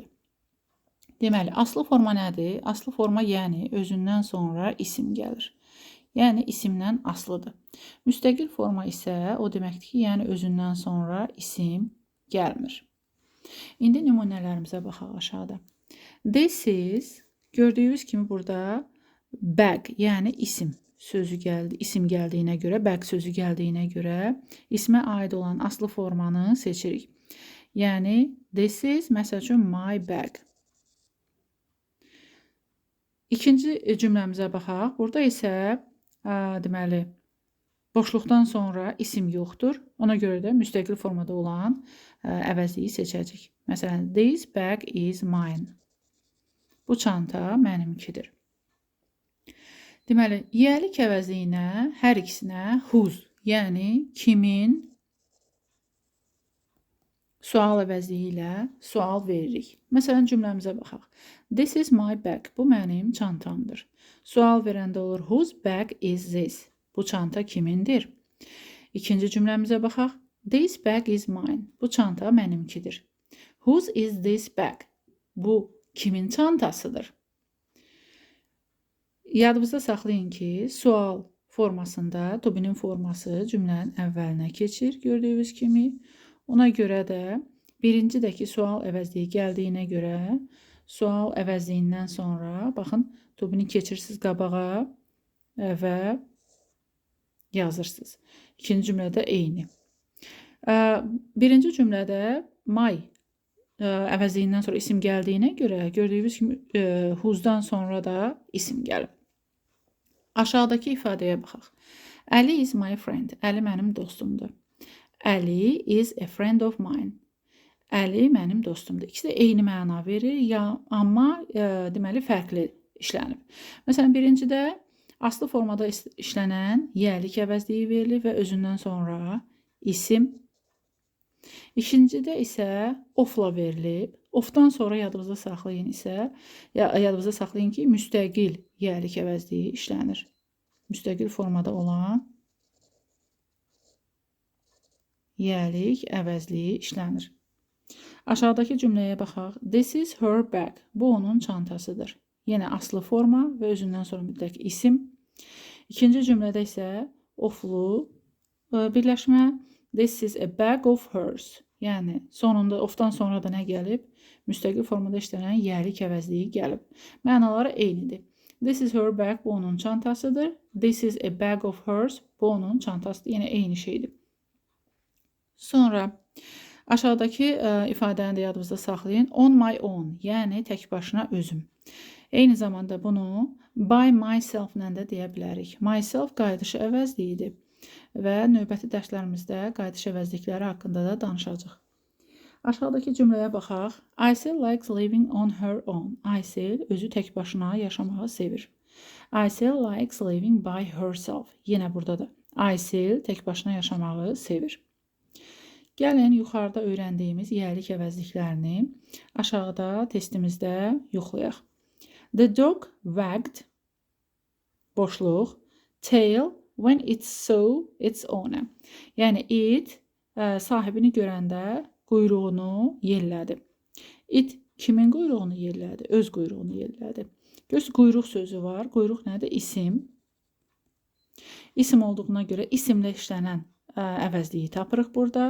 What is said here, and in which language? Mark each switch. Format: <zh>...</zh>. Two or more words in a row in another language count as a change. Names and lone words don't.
<az>Deməli, aslı forma nədir? Aslı forma yəni özündən sonra isim gəlir. Yəni, isimdən aslıdır. Müstəqil forma isə o deməkdir ki, yəni özündən sonra isim gəlmir. İndi nümunələrimizə baxaq aşağıda.</az> <en>This is,</en> <az>gördüyünüz kimi burada bag, yəni isim sözü gəldi. İsim gəldiyinə görə, bag sözü gəldiyinə görə ismə aid olan aslı formanı seçirik. Yəni,</az> <en>this is,</en> <az>məsəl üçün,</az> <en>my bag.</en> <az>İkinci cümləmizə baxaq. Burada isə deməli, boşluqdan sonra isim yoxdur. Ona görə də müstəqil formada olan əvəzliyi seçəcək. Məsələn,</az> <en>this bag is mine.</en> <az>Bu çanta mənimkidir. Deməli, yerlik əvəzliyinə hər ikisinə whose, yəni kimin sual əvəzliyi ilə sual veririk. Məsələn, cümləmizə baxaq.</az> <en>This is my bag.</en> <az>Bu mənim çantamdır. Sual verəndə olur</az> <en>whose bag is this?</en> <az>Bu çanta kimindir? İkinci cümləmizə baxaq.</az> <en>This bag is mine.</en> <az>Bu çanta mənimkidir.</az> <en>Whose is this bag?</en> <az>Bu kimin çantasıdır? Yadınızda saxlayın ki, sual formasında</az> <en>to be-</en> <az>nin forması cümlənin əvvəlinə keçir, gördüyünüz kimi. Ona görə də birincədəki sual əvəzliyi gəldiyinə görə sual əvəzliyindən sonra baxın,</az> <en>to be-</en> <az>ni keçirsiniz qabağa və yazırsınız. İkinci cümlədə eyni. Birinci cümlədə my əvəzliyindən sonra isim gəldiyinə görə gördüyünüz kimi whose'dan sonra da isim gəlib. Aşağıdakı ifadəyə baxaq.</az> <en>Ali is my friend.</en> <az>Əli mənim dostumdur.</az> <en>Ali is a friend of mine.</en> <az>Əli mənim dostumdur. İkisi də eyni məna verir, amma deməli fərqli işlənib. Məsələn, birincidə aslı formada işlənən yerlik əvəzliyi verilir və özündən sonra isim. İkincidə isə ofla verilib. Ofdan sonra yadınızda saxlayın ki, müstəqil yerlik əvəzliyi işlənir. Müstəqil formada olan yiyəlik əvəzliyi işlənir. Aşağıdakı cümləyə baxaq.</az> <en>This is her bag.</en> <az>Bu onun çantasıdır. Yenə aslı forma və özündən sonra mütləq isim. İkinci cümlədə isə oflu birləşmə.</az> <en>This is a bag of hers.</en> <az>Yəni sonunda ofdan sonra da nə gəlib? Müstəqil formada işlənən yiyəlik əvəzliyi gəlib. Mənaları eynidir.</az> <en>This is her bag.</en> <az>Bu onun çantasıdır.</az> <en>This is a bag of hers.</en> <az>Bu onun çantasıdır. Yenə eyni şeydir. Sonra aşağıdakı ifadəni də yadınızda saxlayın.</az> <en>On my own,</en> <az>yəni tək başına özüm. Eyni zamanda bunu</az> <en>by myself</en> <az>ilə də deyə bilərik. Myself qayıdışı əvəzliyidir və növbəti dərslərimizdə qayıdış əvəzlikləri haqqında da danışacağıq. Aşağıdakı cümləyə baxaq.</az> <en>Aysel likes living on her own.</en> <az>Aysel özü tək başına yaşamağı sevir.</az> <en>Aysel likes living by herself.</en> <az>Yenə burada da Aysel tək başına yaşamağı sevir. Gəlin yuxarıda öyrəndiyimiz yiyəlik əvəzliklərini aşağıda testimizdə yoxlayaq.</az> <en>The dog wagged boşluq tail when it saw its owner.</en> <az>Yəni it sahibini görəndə quyruğunu yellədi. It kimin quyruğunu yellədi? Öz quyruğunu yellədi. Göz quyruq sözü var. Quyruq nədir? İsim. İsim olduğuna görə isimlə işlənən əvəzliyi tapırıq burada.</az>